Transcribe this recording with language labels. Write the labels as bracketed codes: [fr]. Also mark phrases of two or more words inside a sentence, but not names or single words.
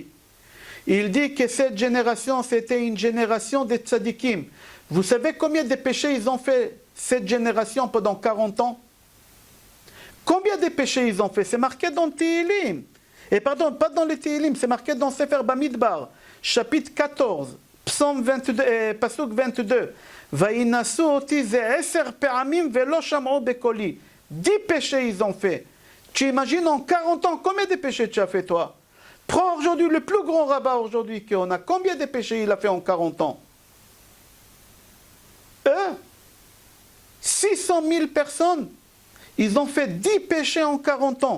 [fr] Il dit que cette génération, c'était une génération des tzadikim. Vous savez combien de péchés ils ont fait cette génération pendant 40 ans? Combien de péchés ils ont fait? C'est marqué dans Tehillim. Et pardon, pas dans les Tehillim, c'est marqué dans Sefer Bamidbar, chapitre 14, psaume 22, pasuk 22. [he] וינסו אותי זה עשר פעמים ולא שמעו בקולי. [fr] 10 péchés ils ont fait. Tu imagines en 40 ans, combien de péchés tu as fait toi? Prends aujourd'hui le plus grand rabbin aujourd'hui qu'on a. Combien de péchés il a fait en 40 ans? 600 000 personnes. Ils ont fait 10 péchés en 40 ans.